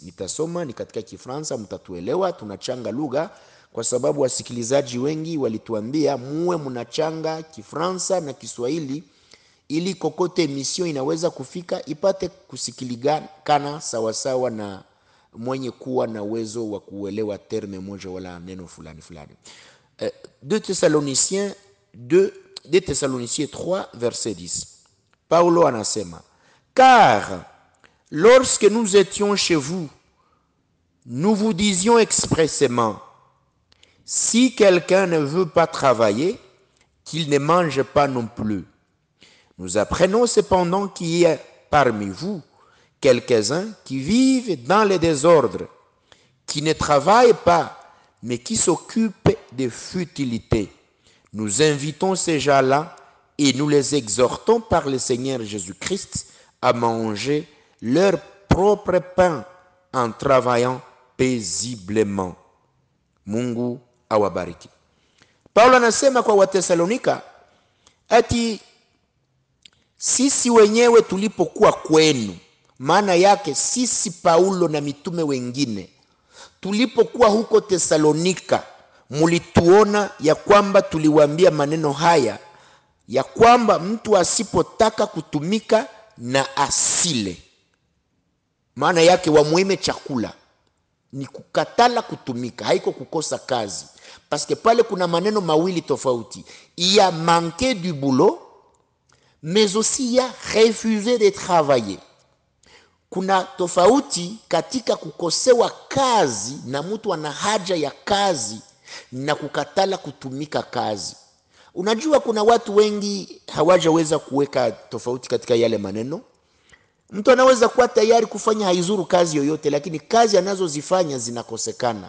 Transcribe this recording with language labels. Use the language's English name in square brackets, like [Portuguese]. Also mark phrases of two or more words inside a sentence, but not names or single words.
[Swahili] Nitasoma ni katika Kifaransa, mtatuelewa. Tunachanga lugha kwa sababu wasikilizaji wengi walituambia muwe mnachanga Kifaransa na Kiswahili ili kokote emission inaweza kufika ipate kusikilikana sawasawa na mwenye kuwa na uwezo wa kuelewa terme moja wala neno fulani fulani. [French] 2 Thessaloniciens 3 verset 10. [Swahili] Paulo anasema, [French] car lorsque nous étions chez vous, nous vous disions expressément, si quelqu'un ne veut pas travailler, qu'il ne mange pas non plus. Nous apprenons cependant qu'il y a parmi vous quelques-uns qui vivent dans le désordre, qui ne travaillent pas, mais qui s'occupent de futilités. Nous invitons ces gens-là et nous les exhortons par le Seigneur Jésus-Christ à manger leur propre pain en travaillant paisiblement. [Swahili] Mungu awabariki. Paulo anasema kwa Watesalonika ati sisi wenyewe tulipokuwa kwenu, maana yake sisi Paulo na mitume wengine tulipokuwa huko Tesalonika, mulituona ya kwamba tuliwaambia maneno haya, ya kwamba mtu asipotaka kutumika na asile. Maana yake wamuime chakula ni kukatala kutumika, haiko kukosa kazi. Paske pale kuna maneno mawili tofauti. [French] Il y a manqué du boulot, mais aussi il y a refusé de travailler. [Swahili] Kuna tofauti katika kukosewa kazi na mtu ana haja ya kazi na kukatala kutumika kazi. Unajua kuna watu wengi hawajaweza kuweka tofauti katika yale maneno. Mtu anaweza kuwa tayari kufanya haizuru kazi yoyote, lakini kazi anazozifanya zinakosekana.